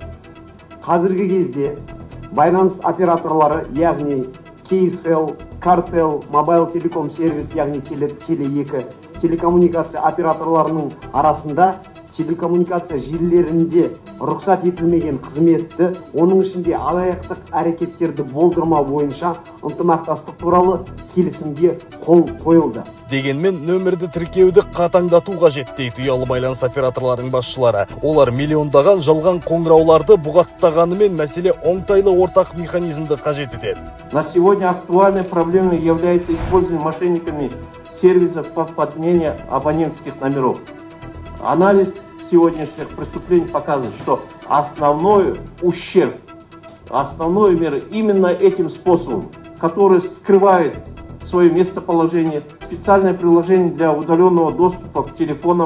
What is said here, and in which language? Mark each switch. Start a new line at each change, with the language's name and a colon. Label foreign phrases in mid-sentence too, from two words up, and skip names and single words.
Kazakh: Қазіргі кезде байланыс операторлары, яғни Kcell, Cartel, Mobile Telecom сервис, яғни Теле2, телекоммуникация операторларының арасында телекоммуникация желілерінде рұқсат етілмеген қызметті, оның ішінде алаяқтық әрекеттерді болдырмау бойынша ынтымақтастық туралы келісімге қол қойылды. Дегенмен нөмірді тіркеуді қатаңдату қажет, дейді ұялы байланыс операторларының басшылары. Олар миллиондаған жалған қоңырауларды бұғаттағанымен мәселе оңтайлы ортақ механизмді қажет етеді.
Russian: На сегодня актуальной проблемой является использование мошенниками сервисов по подмене абонентских номеров. Анализ сегодняшних преступлений показывает, что основной ущерб, основная мера именно этим способом, который скрывает свое местоположение, специальное приложение для удаленного доступа к телефонам.